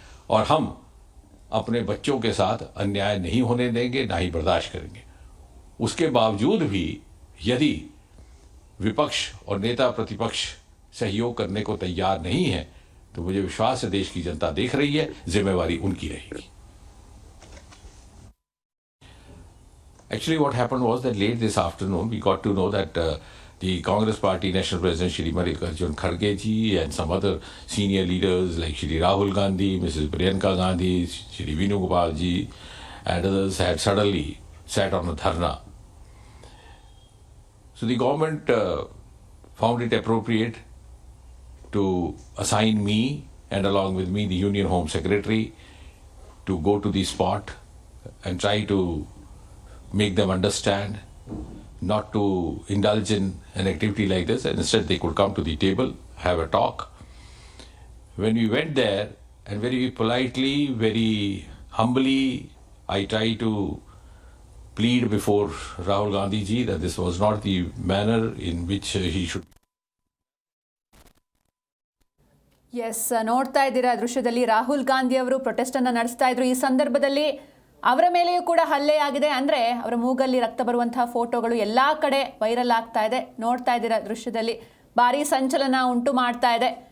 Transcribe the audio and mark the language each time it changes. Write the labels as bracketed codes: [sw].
[hi] और हम अपने बच्चों के साथ अन्याय नहीं होने देंगे, ना ही बर्दाश्त करेंगे। उसके बावजूद भी यदि विपक्ष और नेता प्रतिपक्ष सहयोग करने को तैयार नहीं है तो मुझे विश्वास है देश की जनता देख रही है, जिम्मेवारी उनकी रहेगी। [en] Actually what happened was that late this afternoon we got to know that the Congress Party National President Shri Mallikarjun Kharge ji and some other senior leaders like Shri Rahul Gandhi, Mrs. Priyanka Gandhi, Shri Venugopal ji and others had suddenly sat on a dharna. So the government found it appropriate to assign me and along with me the Union Home Secretary to go to the spot and try to make them understand not to indulge in an activity like this, and instead they could come to the table, have a talk. When we went there, and very politely, very humbly, I tried to plead before Rahul Gandhi ji that this was not the manner in which he should. [kn] S, ನೋಡ್ತಾ ಇದ್ದೀರಾ ದೃಶ್ಯದಲ್ಲಿ ರಾಹುಲ್ ಗಾಂಧಿ ಅವರು protest ಅನ್ನ ನಡೆಸ್ತಾ ಇದ್ರು. ಈ ಸಂದರ್ಭದಲ್ಲಿ ಅವರ ಮೇಲೆಯೂ ಕೂಡ ಹಲ್ಲೆ ಆಗಿದೆ. ಅಂದ್ರೆ ಅವರ ಮೂಗಲ್ಲಿ ರಕ್ತ ಬರುವಂತಹ ಫೋಟೋಗಳು ಎಲ್ಲಾ ಕಡೆ ವೈರಲ್ ಆಗ್ತಾ ಇದೆ. ನೋಡ್ತಾ ಇದ್ದೀರಾ ದೃಶ್ಯದಲ್ಲಿ ಭಾರಿ ಸಂಚಲನ ಉಂಟು ಮಾಡ್ತಾ ಇದೆ.